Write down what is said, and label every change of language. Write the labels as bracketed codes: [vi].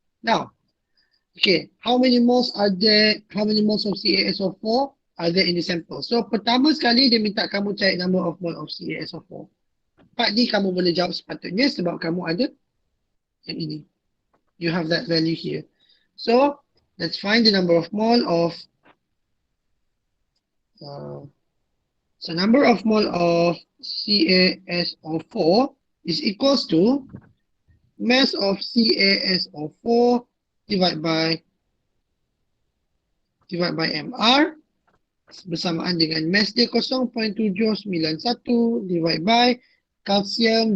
[en] Now, okay, how many moles of CaSO4 are there in the sample? [ms] So, pertama sekali dia minta kamu cari [en] number of mole of [ms] CaSO4. Part ni kamu boleh jawab sepatutnya sebab kamu ada yang ini. [en] You have that value here. So, let's find the number of mole of number of mole of CaSO4 is equals to mass of CaSO4 divided by MR [ms] bersamaan dengan [en] mass dia 0.791 divided by calcium.